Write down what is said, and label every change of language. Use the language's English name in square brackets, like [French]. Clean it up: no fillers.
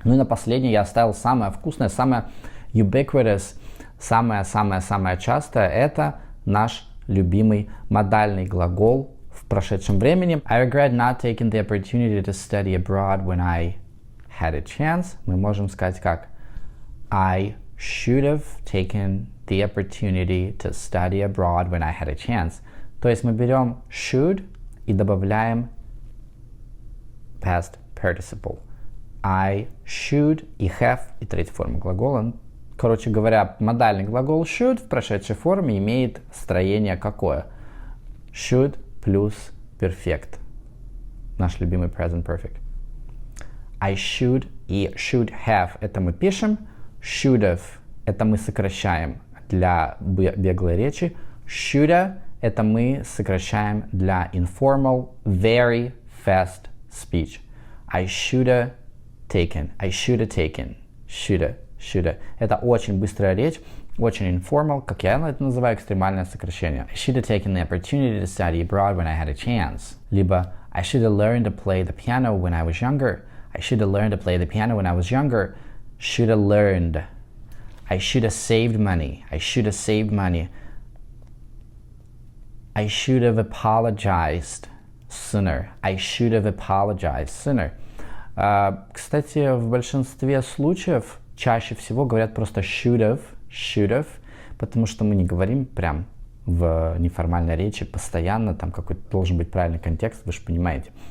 [Russian] Ну и на последнее я оставил самое вкусное, самое [English] ubiquitous, [Russian] самое частое. Это наш любимый модальный глагол в прошедшем времени. [English] I regret not taking the opportunity to study abroad when I had a chance. [Russian] Мы можем сказать как: [English] I should have taken the opportunity to study abroad when I had a chance. [Russian] То есть мы берем should и добавляем past participle. [English] I should [Russian] и have и третья форма глагола. Короче говоря, модальный глагол should в прошедшей форме имеет строение какое? [English] Should плюс perfect. [Russian] Наш любимый [English] present perfect. I should и should have [Russian] это мы пишем. [English] Should have [Russian] это мы сокращаем для беглой речи. [English] Shoulda [Russian] это мы сокращаем для [English] informal, very fast speech. I shoulda taken. I shoulda taken. Shoulda. [Russian] Это очень быстрая речь, очень informal, как я это называю, экстремальное сокращение. [English] I should have taken the opportunity to study abroad when I had a chance. [Russian] Либо [English] I should have learned to play the piano when I was younger. I should have learned to play the piano when I was younger. Should have learned. I should have saved money. I should have saved money. I should have apologized sooner. I should have apologized sooner. [Russian] Кстати, в большинстве случаев чаще всего говорят просто should have, потому что мы не говорим прям в неформальной речи постоянно, там какой-то должен быть правильный контекст, вы же понимаете.